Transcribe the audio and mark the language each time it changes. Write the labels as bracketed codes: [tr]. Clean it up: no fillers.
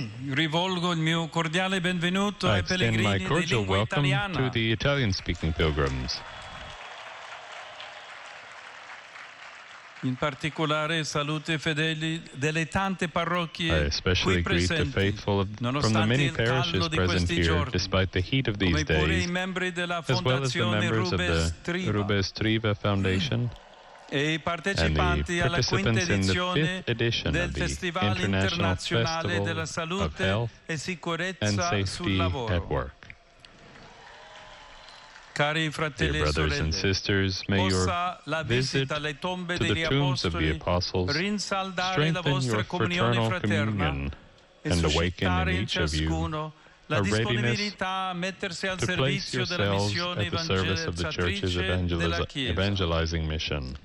[it] Rivolgo il mio cordiale benvenuto ai pellegrini di lingua italiana. [en] I extend my cordial welcome to the Italian-speaking pilgrims. [it] In particolare saluto i fedeli delle tante parrocchie qui presenti. [en] I especially greet the faithful from the many parishes present here, despite the heat of these days, as well as the members of the Rubes Triva Foundation. [it] E i partecipanti alla quinta edizione del Festival Internazionale della Salute e Sicurezza sul Lavoro. Cari fratelli e sorelle, possa la visita alle tombe degli apostoli rinsaldare la vostra comunione fraterna e suscitare in ciascuno la disponibilità a mettersi al servizio della missione evangelizzatrice della Chiesa.